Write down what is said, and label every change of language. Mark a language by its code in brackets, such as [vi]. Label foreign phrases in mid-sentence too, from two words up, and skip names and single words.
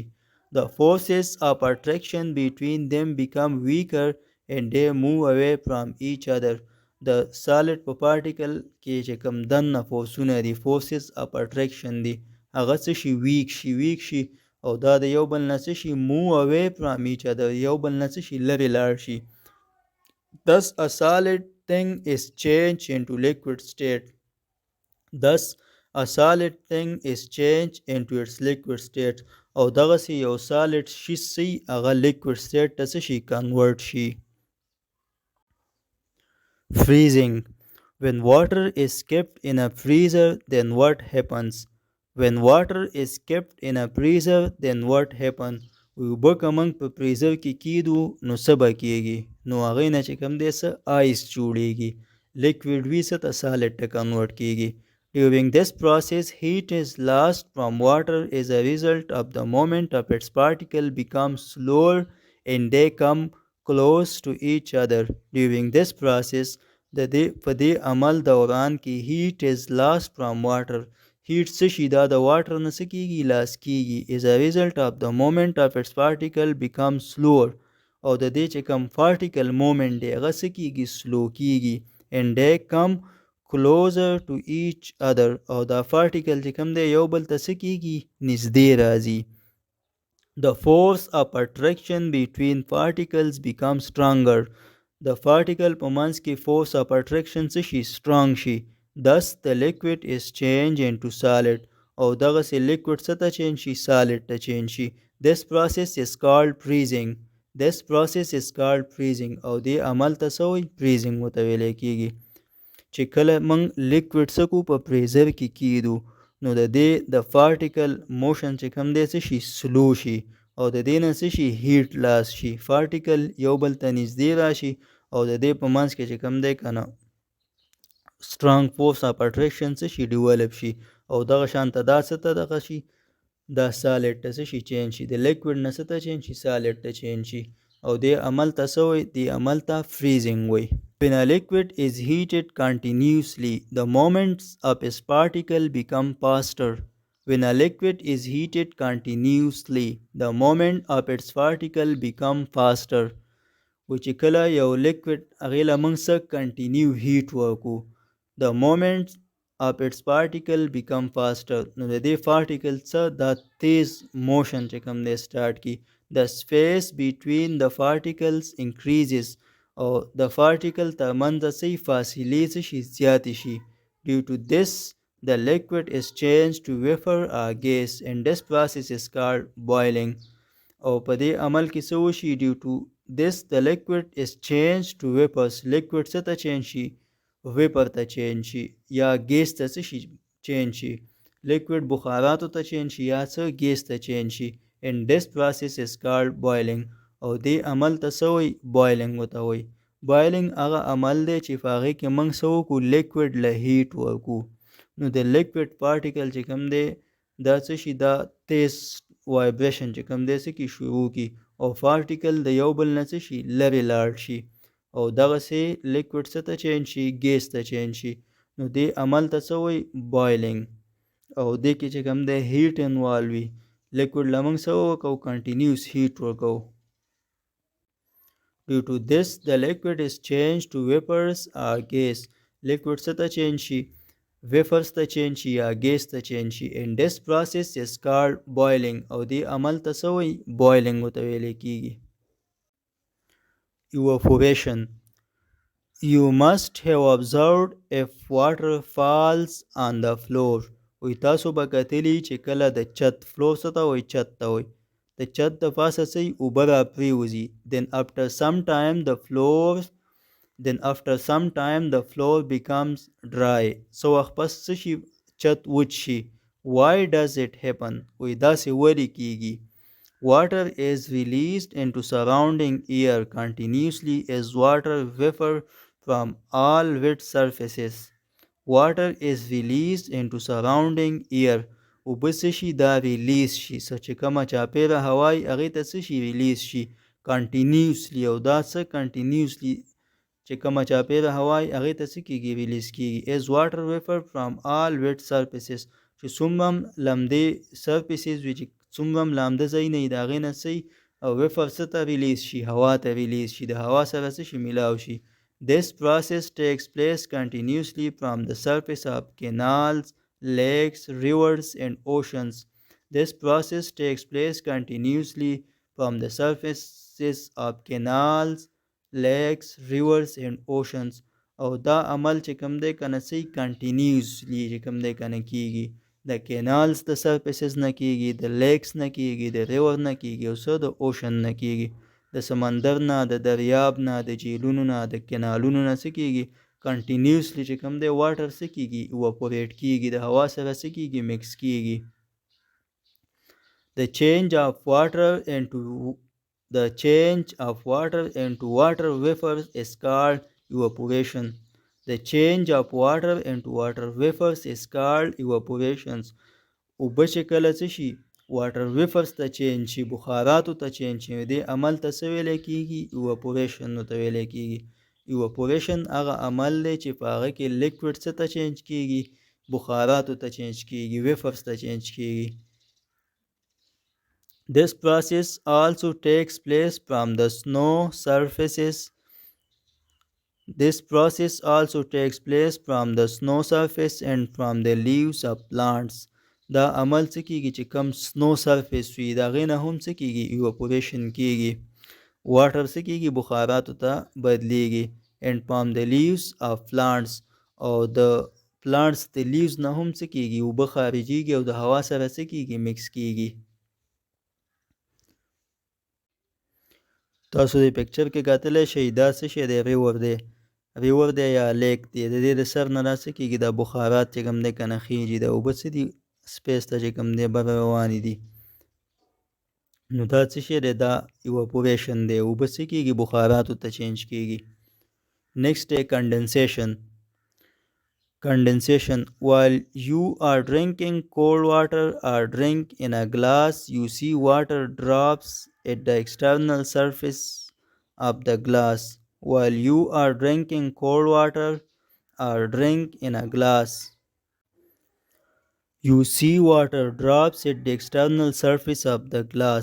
[en] The forces of attraction between them become weaker and they move away from each other. [ps] د سالډ په پارټیکل کې چې کوم دننه فورسونه دي، [en] forces of attraction [ps] دي، هغه څه شي ویک شي او دا د یو بل نه څه شي [en] move away from each other، [ps] یو بل نه څه شي لرې لاړ شي. [en] Thus a solid thing is changed into liquid state. Thus a solid thing is changed into its liquid state. [ps] او دغسې یو solid شي سي هغه [en] liquid state [ps] ته څه شي convert شي. [en] Freezing. When water is kept in a freezer, then what happens? When water is kept in a freezer, then what happens? [ps] اوبه که موږ په فریزر کې کیدو نو څه به کیږي، نو هغې نه چې کوم دی څه آیس جوړیږي، لیکویډ وي څه ته سالډ ته کنورټ کیږي. [en] During this process, heat is lost from water as a result of the moment of its particle becomes slower and they come close to each other. During this process, [ps] په دې عمل دوران کې [en] heat is lost from water. [ps] heat څه شي، دا د واټر نه څه کیږي، لاس کیږي. [en] as a result of the moment of its particle becomes slower، [ps] او د دې چې کوم [en] particle moment [ps] دی هغه څه کیږي، سلو کیږي. [en] and they come closer to each other، [ps] او دا particle چې کوم دی یو بل ته څه کیږي، نږدې راځي. [en] the force of attraction between particles becomes stronger. [ps] د particle په منځ کې [en] force of attraction [ps] څه شي، strong شي. [en] thus the liquid is changed into solid، [ps] او دغسې liquid څه ته چینج شي، solid ته چینج شي. [en] this process is called freezing. [ps] او دې عمل ته څه وایي، freezing ورته ویلی کیږي. چې کله موږ liquid څه کو په فریزر کې کیدو نو د دې د [en] particle motion [ps] چې کوم دی څه شي، سلو شي، او د دې نه څه شي، [en] heat loss [ps] شي، particle یو بل ته نږدې راشي، او د دې په منځ کې چې کوم دی که نه [en] strong force of attraction [ps] څه شي، ډیولپ شي، او دغه شانته دا څه ته دغه شي، دا سالډ ته څه شي چینج شي، د لیکوډ نه څه ته چینج شي، سالډ ته چینج شي. او دې عمل ته څه وایي، دې عمل ته freezing وایي. [en] When a liquid is heated continuously, the moments of its particle become faster. When a liquid is heated continuously, the moment of its particle become faster. [ps] و چې کله یو لیکوډ هغې له موږ څه [en] continue heat [ps] ورکو، [en] the moment of its particle become faster، [ps] نو د دې particle څه دا تیز موشن چې کوم دی سٹارټ کی. [en] the space between the particles increases، [ps] او د particle ترمنځ څه فاصلې څه شي، زیاتې شي. [en] due to this the liquid is changed to vapor or gas and this process is called boiling. [ps] او په دې عمل کې څه وشي، [en] due to this the liquid is changed to vapors. [ps] liquid څه ته چینج شي، vapor ته چینج شي، یا ګیس ته څه شي چینج شي، liquid بخاراتو ته چینج شي، یا څه ګیس ته چینج شي. [en] and this process is called boiling. [ps] او دې عمل ته څه وایي، boiling ورته وایي. boiling هغه عمل دی چې په هغې کې موږ څه وکړو، liquid له هیټ ورکو، نو د [en] liquid particle [ps] چې کوم دی دا څه شي، دا تیز وایبریشن چې کوم دی څه کی شروع کی، او particle د یو بل نه څه شي، لرې لاړ شي، او دغسې liquid څه ته چینج شي، ګیس ته چینج شي. نو دې عمل ته څه وایي، boiling. او دې کې چې کوم دی [en] heat involve [ps] وي، liquid له موږ څه وکړو، [en] continuous heat [ps] ورکو. [en] due to this the liquid is changed to vapors or gas [ps] liquid څه ته چینج شي ویفرز ته چینج شي یا ګیس ته چینج شي [en] and this process is called boiling [ps] او دې عمل ته څه وایي boiling ورته ویلی کیږي [en] evaporation You must have observed if water falls on the floor. [ps] وی تاسو به کتلی چې کله د چت فلور څه ته وایي چت ته وایي د چت د پاسه څه اوبه را پرېوځي [en] then after some time the floor becomes dry. [ps] څه وخت پس څه شي چت وچ شي [en] Why does it happen? [ps] وی داسې ولې کیږي [en] Water is released into surrounding air continuously as water vapor from all wet surfaces. Water is released into surrounding air. [ps] اوبه څه شي دا ریلیز شي څه چې کومه چاپیره هوا وي هغې ته څه شي ریلیز شي کنټینیوسلی او دا څه کنټینیوسلی چې کومه چاپیره هوا وي هغې ته څه کېږي ریلیز کېږي [en] as water vapor from all wet surfaces [ps] چې څومره هم لمدې سرفیسز وي چې څومره هم لامده ځایونه وي د هغې نه څه او ویفر څه ته ریلیز شي هوا ته ریلیز شي د هوا سره څه شي میلاو شي [en] This process takes place continuously from the surface of canals, lakes, rivers and oceans. This process takes place continuously from the surfaces of canals, lakes, rivers and oceans. [ps] او دا عمل چې کوم دی کنه سي کنټینیوسلی چې کوم دی کنه کیږي د کینالز د سرفیسز نه کیږي د لیکس نه کیږي د ریور نه کیږي او څه د اوشن نه کیږي د سمندر نه د دریاب نه د جیلونو نه د کینالونو نه څه کیږي کنټینیوسلی چې کوم دی واټر څه کیږي ایواپوریټ کیږي د هوا سره څه کیږي مکس کیږي [en] The change of water into water vapors is called evaporation. The change of water into water vapors is called evaporations. [ps] اوبه چې کله څه شي [en] water vapors [ps] ته چینج شي بخاراتو ته چینج شي دې عمل ته څه ویلی کېږي ایواپوریشن ته ویلی کېږي ایواپوریشن هغه عمل دی چې په هغه کې لیکوډ څه ته چینج کېږي بخاراتو ته چینج کېږي ویفرز ته چینج کېږي [en] This process also takes place from the snow surfaces. This process also takes place from the snow surface and from the leaves of plants. [ps] دا عمل څه کېږي چې کم [en] snow surface [ps] وي د هغې نه هم څه کېږي ایواپوریشن کېږي واټر څه کېږي بخاراتو ته بدلیږي [en] and from the leaves of plants [ps] او د پلانټس د لیوز نه هم څه کېږي اوبه خارجېږي او د هوا سره څه کېږي مکس کېږي تاسو د پکچر کې کتلی شئ دا څه شی دی ریور دی یا لیک دی د دې د سر نه دا څه کېږي دا بخارات چې کوم دی که نه خیږي دا اوبه څه دي سپیس ته چې کوم دی بر روانې دي نو دا څه شی دی دا ایواپوریشن دی اوبه څه کېږي بخاراتو ته چینج کېږي نیکسټ دی Condensation. [en] While you are drinking cold water or drink in a glass, you see water drops at the external surface of the glass. While you are drinking cold water or drink in a glass, you see water drops at the external surface of the glass.